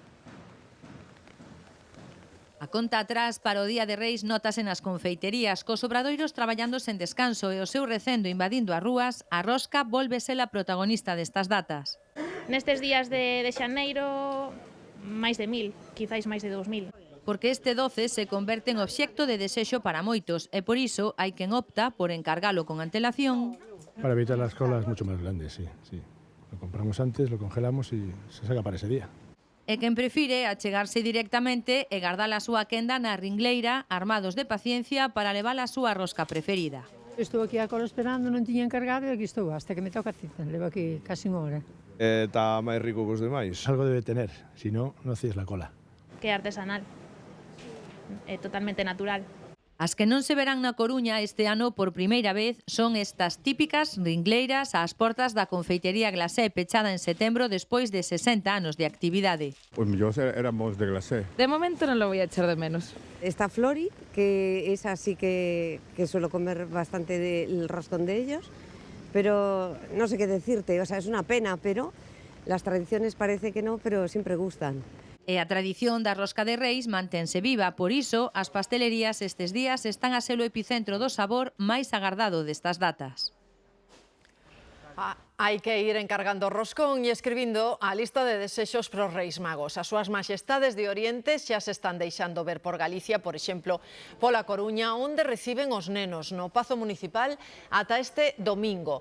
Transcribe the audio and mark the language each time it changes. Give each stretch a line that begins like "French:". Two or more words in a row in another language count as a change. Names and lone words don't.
Galician: A conta atrás para o Día de Reis notase nas confeiterías, cos obradoiros traballando sen descanso e o seu recendo invadindo as rúas, a rosca volve ser a protagonista destas datas. Nestes días de xaneiro, máis de 1000, quizáis máis de 2000. Porque este 12 se converte en obxecto de desexo para moitos e por iso hai quen opta por encargalo con antelación.
Spanish: Para evitar las colas mucho más grandes, sí. Lo compramos antes, lo congelamos y se saca para ese día.
Galician: E quen prefire achegarse directamente e gardar a súa quenda na ringleira, armados de paciencia para levar a súa rosca preferida. Estou aquí a cola esperando, non tiña encargado e aquí estou, hasta que me toca a cita, levo aquí casi unha hora. Está máis rico que os demais.
Spanish: Algo debe tener, si no, no hacías la cola.
Galician: Que é artesanal, é totalmente natural. As que non se verán na Coruña este ano por primeira vez son estas típicas ringleiras ás portas da confeitería Glacé, pechada en setembro despois de 60 anos de actividade. Pues mellor éramos de Glacé.
Spanish: De momento non lo voy a echar de menos. Está Flori, que es así que suelo comer bastante del roscón de ellos, pero no sé qué decirte, o sea, es una pena, pero las tradiciones parece que no, pero siempre gustan.
Galician: E a tradición da rosca de Reis mantense viva, por iso as pastelerías estes días están a ser o epicentro do sabor máis agardado destas datas. Hai que ir encargando o roscón e escribindo a lista de desexos para os Reis Magos. As súas maxestades de Oriente xa se están deixando ver por Galicia, por exemplo, pola Coruña, onde reciben os nenos no Pazo Municipal ata este domingo.